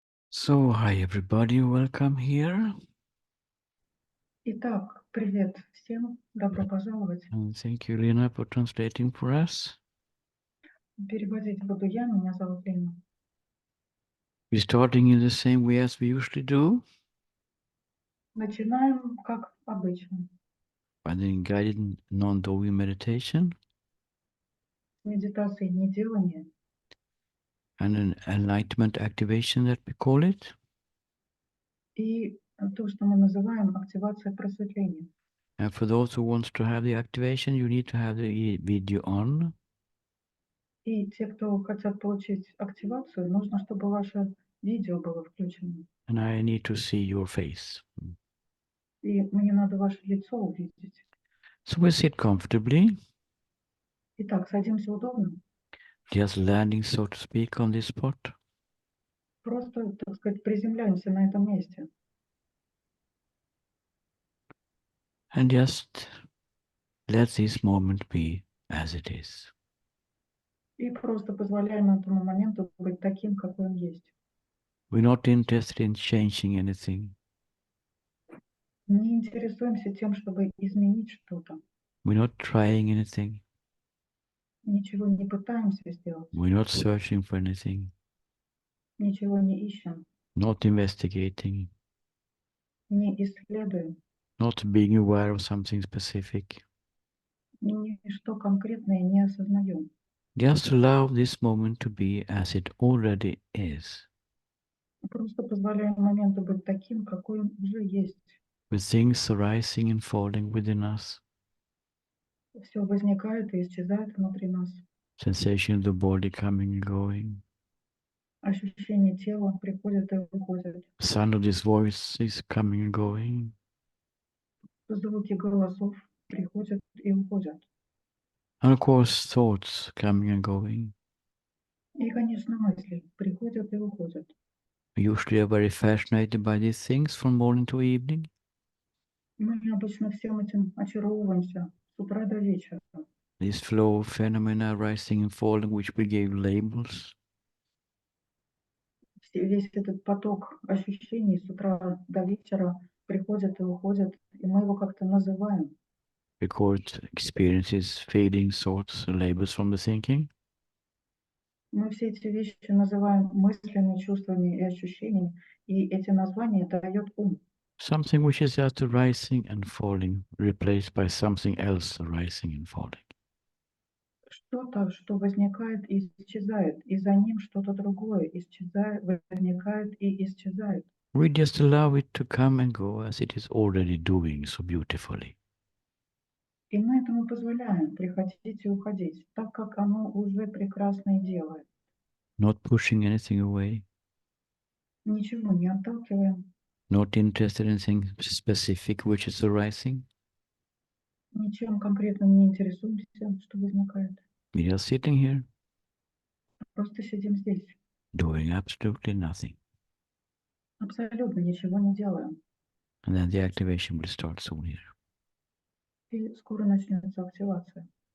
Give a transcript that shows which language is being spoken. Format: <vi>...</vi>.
<en>So, hi everybody, welcome here.</en> <ru>Итак, привет всем, добро пожаловать.</ru> <en>And thank you, Lena, for translating for us.</en> <ru>Переводить буду я, меня зовут Лена.</ru> <en>We're starting in the same way as we usually do,</en> <ru>Начинаем, как обычно,</ru> <en>by the guided non-doing meditation</en> <ru>с медитации неделания</ru> <en>and an enlightenment activation that we call it.</en> <ru>и то, что мы называем активация просветления.</ru> <en>And for those who want to have the activation, you need to have the video on.</en> <ru>И те, кто хотят получить активацию, нужно, чтобы ваше видео было включено.</ru> <en>And I need to see your face.</en> <ru>И мне надо ваше лицо увидеть.</ru> <en>So we sit comfortably,</en> <ru>Итак, садимся удобно.</ru> <en>just landing, so to speak, on this spot.</en> <ru>Просто, так сказать, приземляемся на этом месте.</ru> <en>And just let this moment be as it is.</en> <ru>И просто позволяем этому моменту быть таким, какой он есть.</ru> <en>We're not interested in changing anything.</en> <ru>Не интересуемся тем, чтобы изменить что-то.</ru> <en>We're not trying anything.</en> <ru>Ничего не пытаемся сделать.</ru> <en>We're not searching for anything.</en> <ru>Ничего не ищем.</ru> <en>Not investigating.</en> <ru>Не исследуем.</ru> <en>Not being aware of something specific.</en> <ru>Ничто конкретное не осознаем.</ru> <en>Just allow this moment to be as it already is,</en> <ru>Просто позволяем моменту быть таким, какой он уже есть.</ru> <en>with things arising and falling within us,</en> <ru>Все возникает и исчезает внутри нас.</ru> <en>sensation of the body coming and going,</en> <ru>Ощущение тела приходит и уходит.</ru> <en>sound of this voice is coming and going,</en> <ru>Звуки голосов приходят и уходят.</ru> <en>and of course thoughts coming and going.</en> <ru>И, конечно, мысли приходят и уходят.</ru> <en>We usually are very fascinated by these things from morning to evening.</en> <ru>Мы обычно всем этим очаровываемся с утра до вечера.</ru> <en>This flow of phenomena rising and falling, which we gave labels.</en> <ru>Весь этот поток ощущений с утра до вечера приходит и уходит, и мы его как-то называем.</ru> <en>Record experiences, feelings, thoughts, labels from the thinking.</en> <ru>Мы все эти вещи называем мыслями, чувствами и ощущениями, и эти названия дает ум.</ru> <en>Something which is just arising and falling, replaced by something else arising and falling.</en> <ru>Что-то, что возникает и исчезает, и за ним что-то другое исчезает, возникает и исчезает.</ru> <en>We just allow it to come and go as it is already doing so beautifully.</en> <ru>И мы этому позволяем приходить и уходить, так как оно уже прекрасно и делает.</ru> <en>Not pushing anything away,</en> <ru>Ничего не отталкиваем,</ru> <en>not interested in anything specific which is arising.</en> <ru>ничем конкретным не интересуемся, что возникает.</ru> <en>We are sitting here,</en> <ru>Просто сидим здесь,</ru> <en>doing absolutely nothing.</en> <ru>абсолютно ничего не делаем.</ru> <en>And then the activation will start soon here.</en> <ru>И скоро начнется активация.</ru>